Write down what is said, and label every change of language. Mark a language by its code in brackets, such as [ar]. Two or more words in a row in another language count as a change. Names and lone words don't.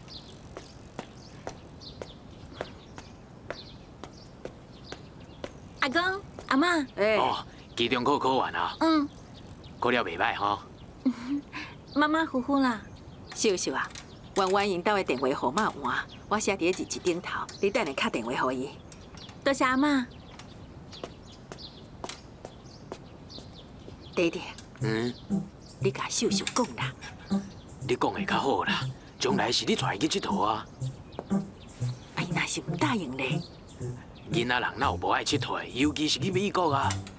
[nan] 阿公、阿嬷，哦，期中考考完啊？考了袂歹吼。马马虎虎啦。秀秀啊，婉婉因兜的电话号码换，我写伫日记顶头，你等下打电话给伊。多谢阿嬷。弟弟，你甲秀秀讲啦。你讲的较好啦，将来是你带伊去佚佗啊。哎，若是唔答应咧？囡仔人哪有无爱佚佗的，尤其是去美国啊。